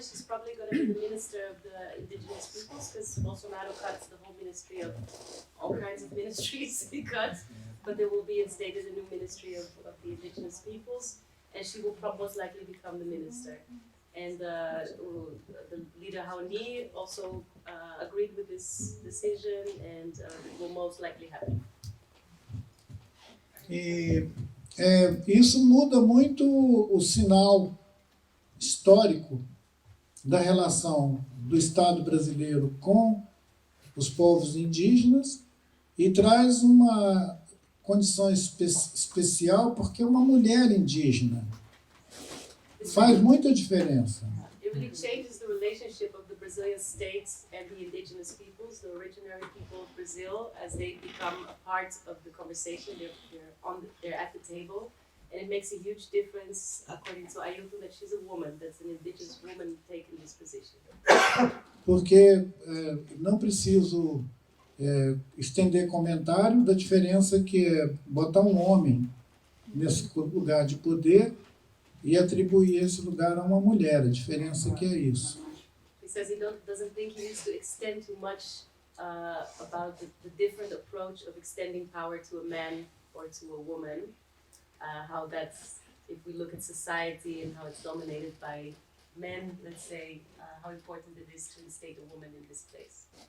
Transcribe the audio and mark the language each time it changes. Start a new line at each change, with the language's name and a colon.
English: She's probably going to be the minister of the indigenous peoples, because Bolsonaro cuts the whole ministry of all kinds of ministries he cuts, but there will be instead a new ministry of the indigenous peoples, and she will most likely become the minister. And the leader Raoni also agreed with this decision, and it will most likely happen.
Portuguese: E isso muda muito o sinal histórico da relação do Estado brasileiro com os povos indígenas e traz uma condição especial porque é uma mulher indígena. Faz muita diferença.
English: It really changes the relationship of the Brazilian state and the indigenous peoples, the originary people of Brazil, as they become a part of the conversation. They're at the table, and it makes a huge difference, according to Ailton, that she's a woman, that's an indigenous woman taking this position.
Portuguese: Porque não preciso estender comentário da diferença que é botar um homem nesse lugar de poder e atribuir esse lugar a uma mulher. A diferença que é isso.
English: He says he doesn't think he needs to extend too much about the different approach of extending power to a man or to a woman. How that's, if we look at society and how it's dominated by men, let's say, how important it is to instate a woman in this place.